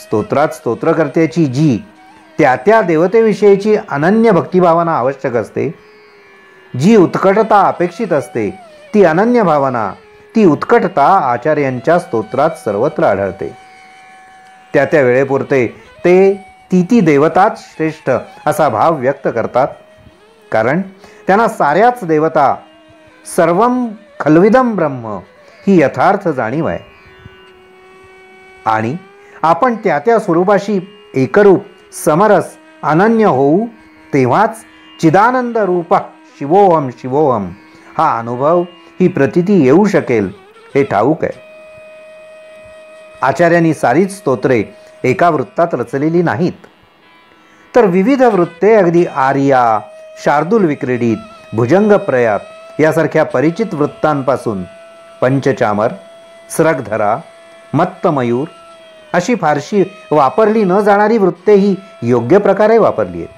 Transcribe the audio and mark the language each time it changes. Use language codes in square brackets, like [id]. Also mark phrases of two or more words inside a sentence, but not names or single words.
[mr] स्तोत्रात स्तोत्रकर्त्याची जी त्या त्या देवतेविषयीची अनन्य भक्तिभावना आवश्यक असते, जी उत्कटता अपेक्षित असते, ती अनन्य भावना, ती उत्कटता आचार्यांच्या स्तोत्रात सर्वत्र आढळते. त्या त्या वेळेपुरते ते ती देवताच श्रेष्ठ असा भाव व्यक्त करतात, कारण त्यांना साऱ्याच देवता [sa] सर्वम खल्विदम ब्रह्म [mr] ही यथार्थ जाणीव आहे. आणि आपण त्या त्या स्वरूपाशी एकरूप समरस अनन्य होऊ, तेव्हाच चिदानंद रूप [sa] शिवोहम शिवोहम [mr] हा अनुभव, ही प्रतीती येऊ शकेल हे ठाऊक आहे. आचार्यांनी सारीच स्तोत्रे एका वृत्तात रचलेली नाहीत, तर विविध वृत्ते अगदी आर्या, शार्दूल विक्रीडित, भुजंग प्रयात यासारख्या परिचित वृत्तांपासून पंचचामर, स्रगधरा, मत्तमयूर अशी फारशी वापरली न जाणारी वृत्तेही योग्य प्रकारे वापरली आहेत.